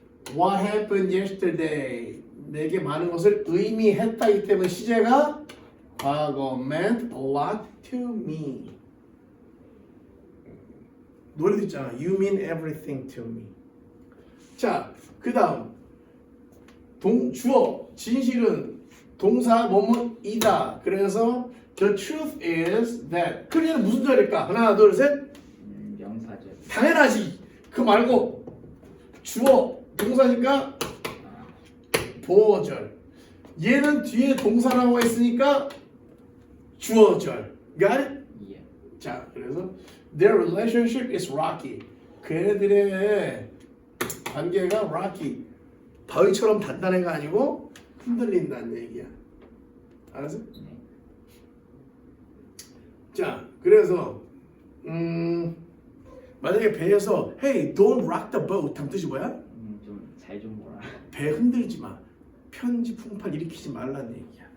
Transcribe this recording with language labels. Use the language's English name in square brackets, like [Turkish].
[English] What happened yesterday? [Korean] 내게 많은 것을 의미했다기 때문에 시제가 과거 [English] meant a lot to me. [Korean] 노래도 있잖아. [English] You mean everything to me. [Korean] 자, 그 다음 주어 진실은 동사 뭐뭐이다. [English] 그래서 the truth is that. [Korean] 그러면 무슨 절일까? 하나 둘 셋. 명사절. 당연하지. 그 말고 주어 동사니까 보어절. 얘는 뒤에 동사 나와 있으니까 주어절. [English] Got it? [Korean] 예. 자, 그래서 [English] their relationship is rocky. [Korean] 그애들의 관계가 rocky. 바위처럼 단단해가 아니고 흔들린다는 얘기야. 알았어? 네. 자, 그래서 만약에 배에서 [English] Hey, don't rock the boat. [Korean] 다음 뜻이 뭐야? 좀 잘 좀 보라. 배 흔들지 마. 편지 풍파 일으키지 말라는 얘기야.